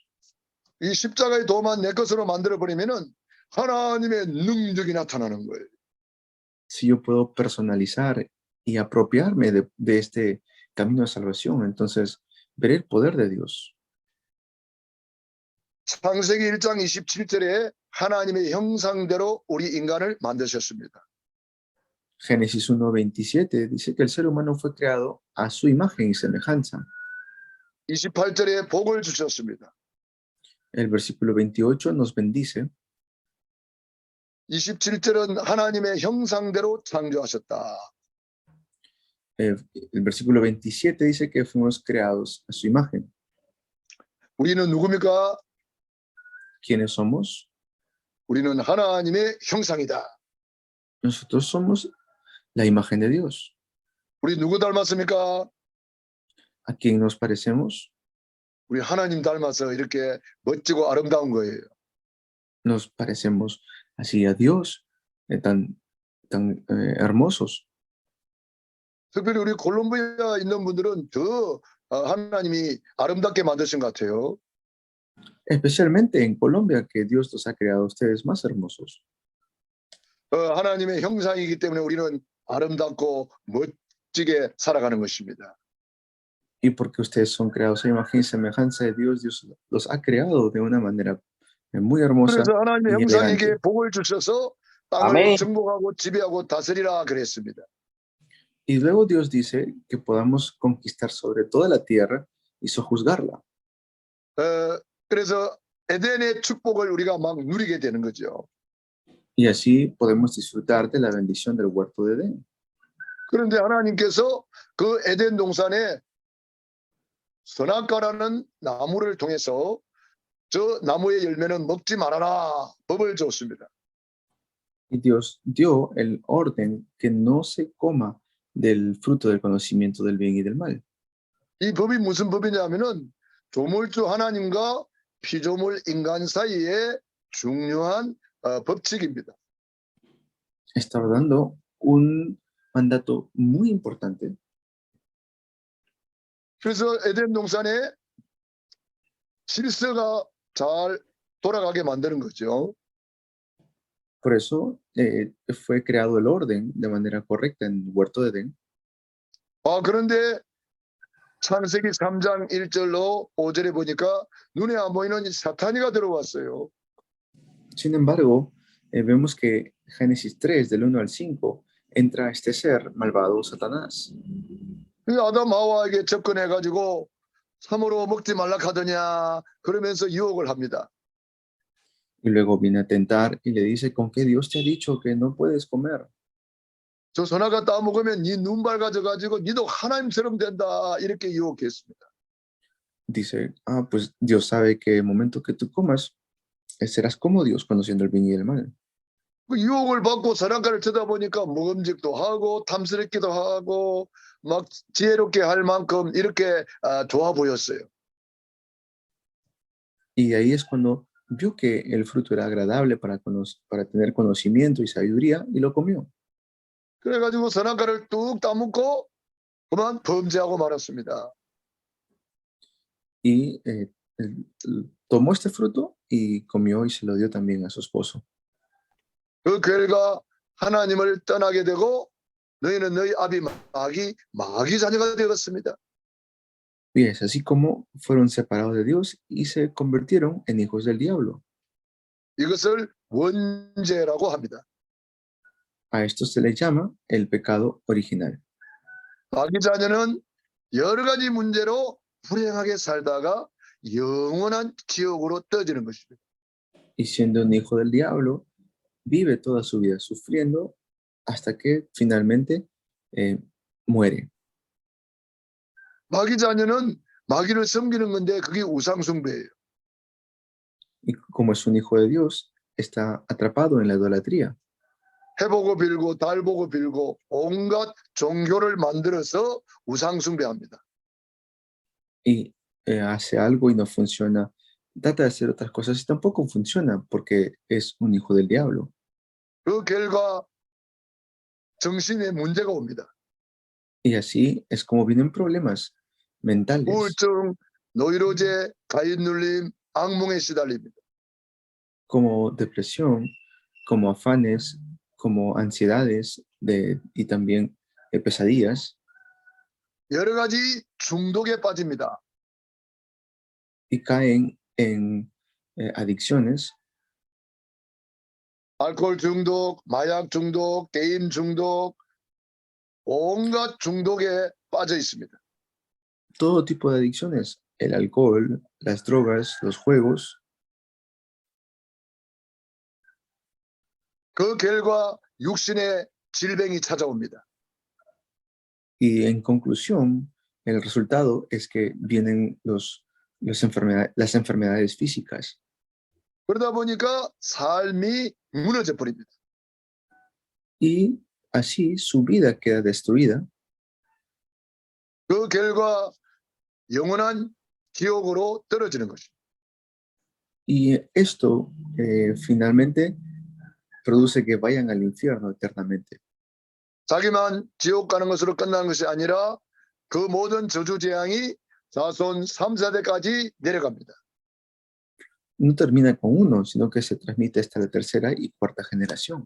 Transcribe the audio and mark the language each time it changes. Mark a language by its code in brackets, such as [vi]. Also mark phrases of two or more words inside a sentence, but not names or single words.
[ko] 이 십자가의 도만 내 것으로 만들어버리면은 하나님의 능력이 나타나는 거예요. [es] Si yo puedo personalizar y apropiarme de este camino de salvación, entonces ver el poder de Dios. [ko] 창세기 1장 27절에 하나님의 형상대로 우리 인간을 만드셨습니다. [es] Génesis 1:27 dice que el ser humano fue creado a su imagen y semejanza. [ko] 28절에 복을 주셨습니다. [es] El versículo 28 nos bendice. [ko] 27절은 하나님의 형상대로 창조하셨다. [es] El versículo 27 dice que fuimos creados a su imagen. [ko] 우리는 누굽니까? [es] ¿Quiénes somos? [ko] 우리는 하나님의 형상이다. [es] Nosotros somos la imagen de Dios. [ko] 우리 누구 닮았습니까? [es] ¿A quién nos parecemos? [ko] 우리 하나님 닮아서 이렇게 멋지고 아름다운 거예요. [es] Nos parecemos así a Dios, tan hermosos. [ko] 특별히 우리 콜롬비아에 있는 분들은 더 하나님이 아름답게 만드신 것 같아요. [es] Especialmente en Colombia, que Dios los ha creado a ustedes más hermosos. [ko] 하나님의 형상이기 때문에 우리는 아름답고 멋지게 살아가는 것입니다. [es] Y porque ustedes son creados a imagen y semejanza de Dios, Dios los ha creado de una manera muy hermosa [ko] 그래서 하나님의 [es] y [ko] 형상에게 [es] elegante. [ko] 복을 주셔서 땅을 아멘. 정복하고 지배하고 다스리라 그랬습니다. [es] Y luego Dios dice que podamos conquistar sobre toda la tierra y sojuzgarla. [ko] 그래서 에덴의 축복을 우리가 막 누리게 되는 거죠. [es] Y así podemos disfrutar de la bendición del huerto de Edén. [ko] 그런데 하나님께서 그 에덴 동산에 선악과라는 나무를 통해서 저 나무의 열매는 먹지 말아라 법을 줬습니다. [es] Y Dios dio el orden que no se coma del fruto del conocimiento del bien y del mal. [ko] 이 법이 무슨 법이냐면은 조물주 하나님과 피조물 인간 사이의 중요한 법칙입니다. [es] Estaba dando un mandato muy importante. [ko] 그래서 에덴 동산에 질서가 잘 돌아가게 만드는 거죠. [es] Por eso fue creado el orden de manera correcta en el huerto de Edén. [ko] 그런데 창세기 3장 1절로 5절에 보니까 눈에 안 보이는 이 사탄이가 들어왔어요. [es] Sin embargo, vemos que Génesis 3, del 1 al 5, entra este ser malvado, Satanás. [ko] 아담 하와에게 접근해가지고 참으로 먹지 말라 하더냐 그러면서 유혹을 합니다. [es] Y luego viene a tentar y le dice, ¿con qué Dios te ha dicho que no puedes comer? [ko] 저 선악과 따먹으면 네 눈 밝아져가지고 니도 하나님처럼 된다 이렇게 유혹했습니다. [es] Dice, pues Dios sabe que el momento que tú comas, serás como Dios conociendo el bien y el mal. [ko] 그 유혹을 받고 선악과를 쳐다보니까 먹음직도 하고 탐스럽기도 하고 막 지혜롭게 할 만큼 이렇게 좋아 보였어요. [es] Y ahí es cuando vio que el fruto era agradable para tener conocimiento y sabiduría y lo comió. [ko] 그래가지고 선악과를 뚝 따먹고 그만 범죄하고 말았습니다. [es] Y tomó este fruto y comió y se lo dio también a su esposo. [ko] 그 결과 하나님을 떠나게 되고 너희는 너희 아비 마귀 자녀가 되었습니다. [es] Y es así como fueron separados de Dios y se convirtieron en hijos del diablo. [ko] 이것을 원죄라고 합니다. [es] A esto se le llama el pecado original. [ko] 마귀 자녀는 여러 가지 문제로 불행하게 살다가 영원한 지옥으로 떠지는 것입니다. [es] Y siendo un hijo del diablo, vive toda su vida sufriendo hasta que finalmente muere. [ko] 마귀 자녀는 마귀를 섬기는 건데 그게 우상숭배예요. [es] Y como es un hijo de Dios, está atrapado en la idolatría. [ko] 해보고 빌고 달보고 빌고 온갖 종교를 만들어서 우상숭배합니다. [es] Y hace algo y no funciona. Trata de hacer otras cosas y tampoco funciona porque es un hijo del diablo. [ko] 그 결과 정신에 문제가 옵니다. [es] Y así es como vienen problemas mentales, [ko] 우울증, 노이로제, 가인눌림, 악몽에 시달립니다. [es] como depresión, como afanes, como ansiedades y también pesadillas. [ko] 여러 가지 중독에 빠집니다. [es] y caen en adicciones, [ko] 알코올 중독, 마약 중독, 게임 중독, 온갖 중독에 빠져 있습니다. [es] todo tipo de adicciones, el alcohol, las drogas, los juegos, [ko] 그 결과 육신의 질병이 찾아옵니다. [es] y en conclusión, el resultado es que vienen las enfermedades físicas. [ko] 그러다 보니까 삶이 무너져 버립니다. [es] Y así su vida queda destruida [ko] 그 결과 영원한 지옥으로 떨어지는 것입니다. [es] y esto finalmente produce que vayan al infierno eternamente. [ko] 자기만 지옥 가는 것으로 끝나는 것이 아니라 그 모든 저주 재앙이 자손 3세대까지 내려갑니다. [es] No termina con uno, sino que se transmite hasta la tercera y cuarta generación.